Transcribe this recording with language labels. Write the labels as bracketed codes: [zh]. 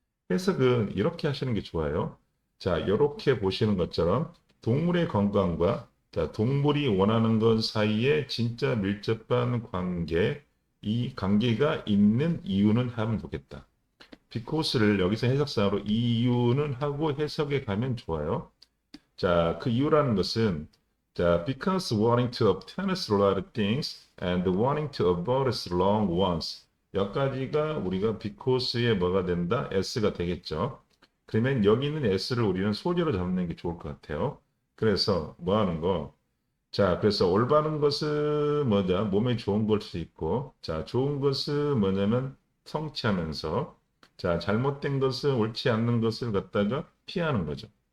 [ko] 해석은 이렇게 하시는 게 좋아요. 자, 이렇게 보시는 것처럼 동물의 건강과 동물이 원하는 것 사이에 진짜 밀접한 관계, 이 관계가 있는 이유는 하면 좋겠다. 비코스를 여기서 해석상으로 이유는 하고 해석에 가면 좋아요. 자, 그 이유라는 것은 [en] because wanting to obtain a lot of things and wanting to avoid a long ones. [ko] 여기까지가 우리가 because의 뭐가 된다? s가 되겠죠. 그러면 여기 있는 s를 우리는 소재로 잡는 게 좋을 것 같아요. 그래서 뭐 하는 거? 자, 그래서 올바른 것은 뭐냐? 몸에 좋은 걸 수도 있고, 자, 좋은 것은 뭐냐면 성취하면서, 자, 잘못된 것은 옳지 않는 것을 갖다가 피하는 거죠.